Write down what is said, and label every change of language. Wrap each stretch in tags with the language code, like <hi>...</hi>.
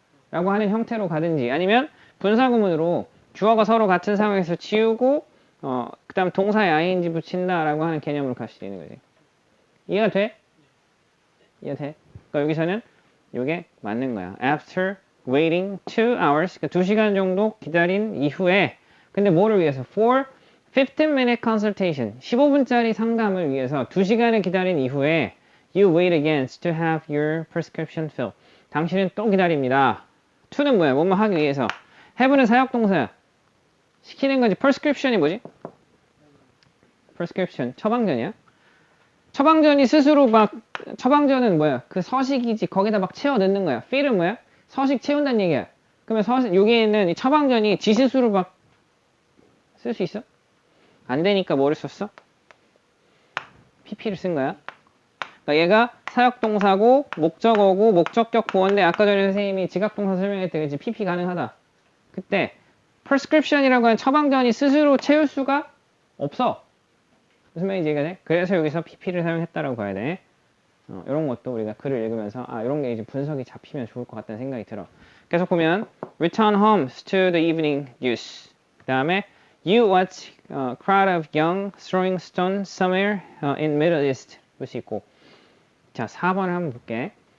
<ko>라고 하는 형태로 가든지 아니면 분사구문으로 주어가 서로 같은 상황에서 지우고 그 다음 동사에 ing 붙인다 라고 하는 개념으로 갈 수 있는 거지. 이해가 돼? 이해가 돼? 그러니까 여기서는 이게 맞는 거야.</ko> <en>After waiting 2 hours</en> <ko>그러니까 2시간 정도 기다린 이후에 근데 뭐를 위해서?</ko> <en>For 15-minute consultation</en> <ko>15분짜리 상담을 위해서 2시간을 기다린 이후에</ko> <en>You wait again to have your prescription filled</en> <ko>당신은 또 기다립니다. to는 뭐야? 뭐뭐 하기 위해서 have는 사역동사야. 시키는 거지. prescription이 뭐지? prescription 처방전이야. 처방전이 스스로 처방전은 뭐야? 그 서식이지. 거기다 막 채워 넣는 거야. fill은 뭐야? 서식 채운다는 얘기야. 그러면 여기에는 이 처방전이 지 스스로 막 쓸 수 있어? 안 되니까 뭐를 썼어? pp를 쓴 거야. 그러니까 얘가 사역동사고 목적어고 목적격 보어인데 아까 전에 선생님이 지각동사 설명할 때 그치 pp 가능하다. 그때 prescription이라고 하는 처방전이 스스로 채울 수가 없어. 무슨 말인지 이해가 돼? 그래서 여기서 pp를 사용했다라고 봐야 돼. 이런 것도 우리가 글을 읽으면서 이런 게 이제 분석이 잡히면 좋을 것 같다는 생각이 들어. 계속 보면</ko> <en>return home to the evening news.</en> <ko>그 다음에</ko> <en>you watch a crowd of young throwing stones somewhere in Middle East</en> <ko>볼 수 있고 자 4번을 한번 볼게.</ko>